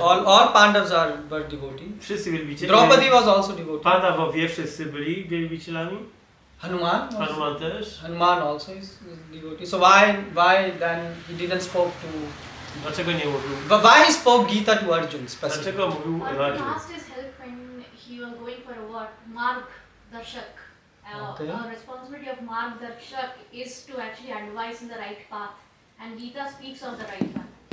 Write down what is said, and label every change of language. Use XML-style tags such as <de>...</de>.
<en>All Pandavas were devotees.</en> <pl>Wszyscy wielbiciele.</pl> <en>Draupadi was also devotee.</en> <pl>Pandawowie wszyscy byli wielbicielami. Hanuman też.</pl> <en>Hanuman also is devotee. So why then he didn't spoke to?</en> <pl>Dlaczego nie mówił?</pl> <en>But why he spoke Gita to Arjun specifically?</en> <pl>Dlaczego mówił</pl> <en>Arjun asked his help when he was going for a Marg Darshak. Okay. The responsibility of Marg Darshak is to actually advise in the right path, and Gita speaks of the right path.</en>